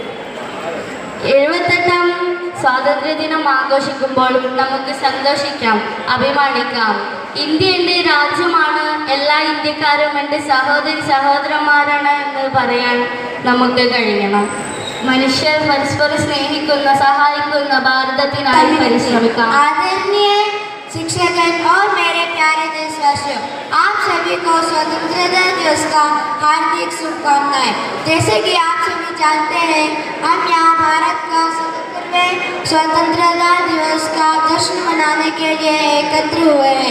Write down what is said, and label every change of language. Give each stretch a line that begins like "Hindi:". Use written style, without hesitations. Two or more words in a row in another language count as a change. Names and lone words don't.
Malayalam: 78ാം സ്വാതന്ത്ര്യദിനം ആഘോഷിക്കുമ്പോൾ നമുക്ക് സന്തോഷിക്കാം, അഭിമാനിക്കാം. ഇന്ത്യ എൻ്റെ രാജ്യമാണ്, എല്ലാ ഇന്ത്യക്കാരും എൻ്റെ സഹോദരന്മാരാണ് എന്ന് പറയാൻ നമുക്ക് കഴിയണം. മനുഷ്യർ പരസ്പരം സ്നേഹിക്കുന്ന സഹായിക്കുന്ന ഭാരതത്തിനായി പരിശ്രമിക്കാം.
Hindi: आदरणीय शिक्षकगण और मेरे प्यारे देशवासियों, आप सभी को स्वतंत्रता दिवस का हार्दिक शुभकामनाएं। जैसे कि आप सभी जानते हैं, हम यहाँ भारत का 77वें स्वतंत्रता दिवस का जश्न मनाने के लिए एकत्र हुए हैं।